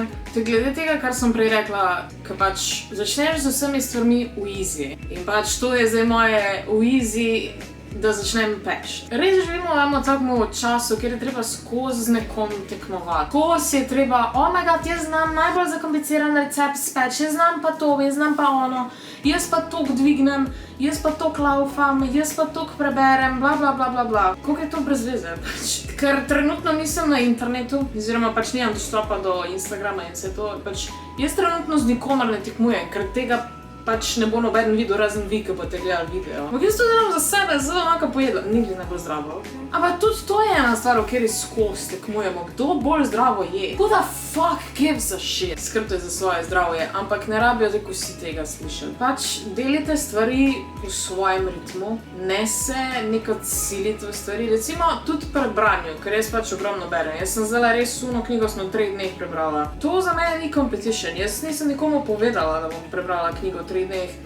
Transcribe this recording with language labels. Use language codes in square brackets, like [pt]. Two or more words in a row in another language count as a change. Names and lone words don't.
[sl] Glede tega, kar sem prej rekla, ker pač začneš z vsemi stvarmi v easy. In pač to je zdaj moje v easy, da začnem peč. Res živimo v enem takem času, kjer je treba skozi z nekom tekmovati. Skozi je treba, [en] oh my god, [sl] jaz znam najbolj zakompliciran recept speč, jaz znam pa to, jaz znam pa ono, jaz pa tok dvignem, jaz pa tok laufam, jaz pa tok preberem, bla bla bla bla bla. Koliko je to brez veze, pač? Ker trenutno nisem na internetu, oziroma pač nimam dostopa do Instagrama in vse to, pač jaz trenutno z nikomer ne tekmujem, ker tega pač ne bo noben videl, razen vi, ki boste gledali video. Ampak jaz to delam za sebe, zelo enako pojedla, nikoli ne bolj zdravo. Ampak tudi to je ena stvar, v kateri skozi tekmujemo, kdo bolj zdravo je. [en] Who the fuck gives a shit? [sl] Skrbite za svoje zdravje, ampak ne rabijo tako vsi tega slišati. Pač delite stvari v svojem ritmu, ne se nekaj silite v stvari. Recimo tudi pri branju, ker jaz pač ogromno berem. Jaz sem zdaj res uno knjigo sem v 3 dneh prebrala. To za mene ni competition. Jaz nisem nikomu povedala, da bom prebrala knjigo v 3 dneh.